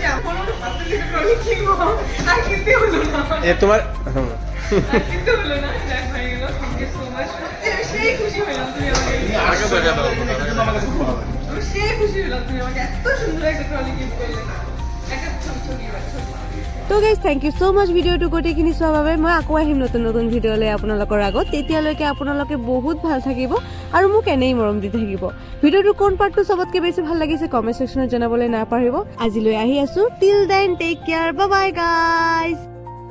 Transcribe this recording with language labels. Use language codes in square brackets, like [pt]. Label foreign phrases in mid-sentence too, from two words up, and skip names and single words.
[bn] এখন হাতে থেকে ট্রলি কিনবো, আর কিনতে হলো না। তোমার কিনতে হলো না, যাক হয়ে গেল। [en] thank you so much. [bn] দাদাকে দেখা দাও, দাদাকে দেখা দাও। আমি সেই খুশি হলাম তুমি আমাকে এত সুন্দর একটা [en] trolley gift [bn] করলে একটা ছবি [as] তো গাইজ [en] thank you so much [as] ভিডিঅ'টো গোটেইখিনি চোৱাৰ বাবে মই আকৌ আহিম নতুন নতুন ভিডিঅ' লৈ আপোনালোকৰ আগত তেতিয়ালৈকে আপোনালোকে বহুত ভাল থাকিব আৰু মোক এনেই মৰম দি থাকিব ভিডিঅ'টোৰ কোন পাৰ্টটো চবতকৈ বেছি ভাল লাগিছে [en] comment section [as] জনাবলৈ নাপাহৰিব আজিলৈ আহি আছো [en] till then take care bye bye guys